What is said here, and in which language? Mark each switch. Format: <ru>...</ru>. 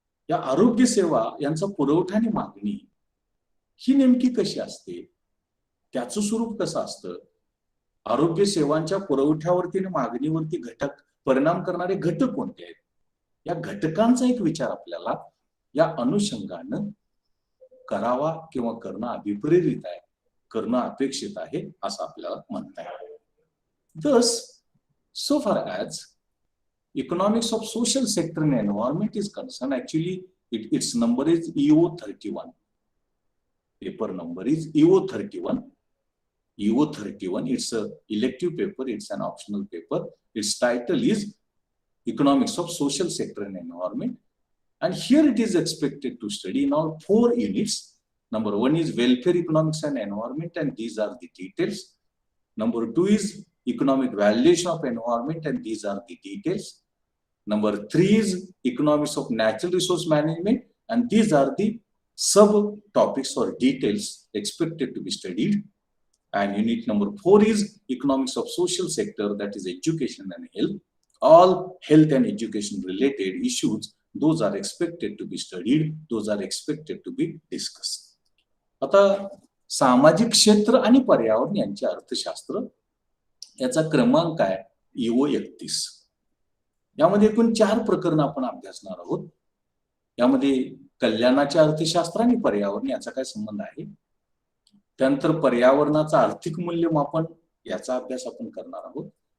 <mr>या आरोग्य सेवा यांचा पुरवठा आणि मागणी ही नेमकी कशी असते, त्याचं स्वरूप कसं असतं, आरोग्य सेवांच्या पुरवठ्यावरती आणि मागणीवरती घटक परिणाम करणारे घटक कोणते आहेत, या घटकांचा एक विचार आपल्याला या अनुषंगानं करावा किंवा करणं अभिप्रेरित आहे, करणं अपेक्षित आहे असं आपल्याला म्हणता येईल.</mr> <en>Thus, so far as economics of social sector and environment is concerned, actually its number is EO31. Paper number is EO31. EO31, it's a elective paper, it's an optional paper. Its title is Economics of Social Sector and Environment. And here it is expected to study in all 4 units. Number 1 is welfare economics and environment, and these are the details. Number 2 is economic valuation of environment, and these are the details. Number 3 is economics of natural resource management, and these are the subtopics or details expected to be studied. And unit number 4 is economics of social sector, that is education and health. All health and education related issues, those are expected to be studied, those are expected to be discussed.</en> <mr>आता सामाजिक क्षेत्र आणि पर्यावरण यांचे अर्थशास्त्र याचा क्रमांक आहे EO31. यामध्ये एकूण 4 प्रकरण आपण अभ्यासणार आहोत. यामध्ये कल्याणाचे अर्थशास्त्र आणि पर्यावरण याचा काय संबंध आहे, त्यानंतर पर्यावरणाचा आर्थिक मूल्यमापन याचा अभ्यास आपण करणार आहोत.</mr>